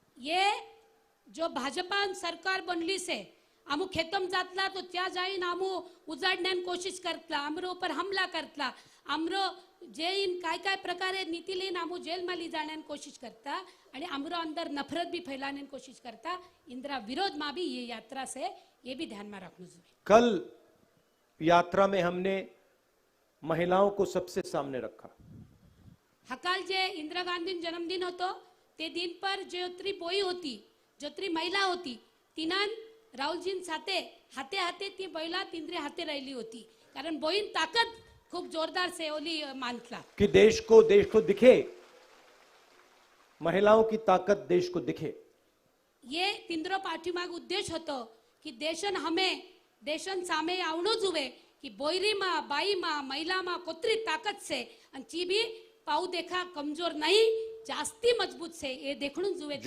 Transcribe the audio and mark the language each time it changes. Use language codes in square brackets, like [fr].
[lmn] ये जो भाजपा सरकार बनली से आमू खेतम जातला तो त्या जाईन आमू उजाडण्यान कोशिश करतला आमरो पर हमला करतला आमरो जे इन काय काय प्रकारे नीति लेन आमू जेल में ली जाण्यान कोशिश करता आणि आमरो अंदर नफरत भी फैलाने कोशिश करता इंदिरा विरोध में भी ये यात्रा से [hi] ये भी ध्यान में रखना चाहिए। कल यात्रा में हमने महिलाओं को सबसे सामने रखा। [lmn] हकाल जे इंदिरा गांधी जन्मदिन होतो ते दिन पर जोत्री बोई होती जोत्री महिला होती तिनान राहुलजीन साथे हाथे हाथे ती बैला तिंद्रे हाथे राहिली होती कारण बोईन ताकद खूब जोरदार से ओली मानतला [hi] कि देश को दिखे, महिलाओं की ताकत देश को दिखे। [lmn] ये तिंद्रो पाठीमाग उद्देश होतो की देशन हमें देशन सामे आवणो जुवे की बोयरी मा बाई मा महिला मा कोतरी ताकत से आणि ची भी पाऊ देखा कमजोर नहीं जास्ती मजबूत से ये देखणून जुवे।